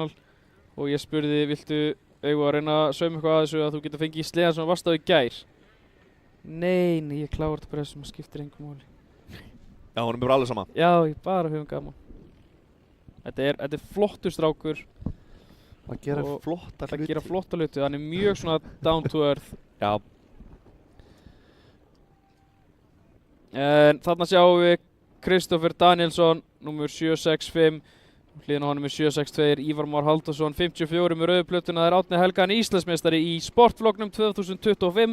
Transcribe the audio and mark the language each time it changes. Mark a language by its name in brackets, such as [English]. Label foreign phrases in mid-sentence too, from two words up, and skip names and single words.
[Icelandic] Og ég spurði, viltu að reyna að sauma eitthvað að þessu að þú getur fengið í sleðan sem varst á í gær? Nei, ég klára þetta bara þessum, það skiptir engum máli. Já, hún bara alveg sama. Já, ég bara höfum gaman. Þetta er flottur strákur. Það gera flotta hluti. Hann er mjög svona [English] down to earth. [Icelandic] Já. En þarna sjáum við Kristoffer Danielsson, nummer 765. Hliðin á honum er 762 Ívar Már Halldórsson 54 með rauðu plötuna. Það er Árni Helga, hann Íslandsmeistari í sportflokknum 2025.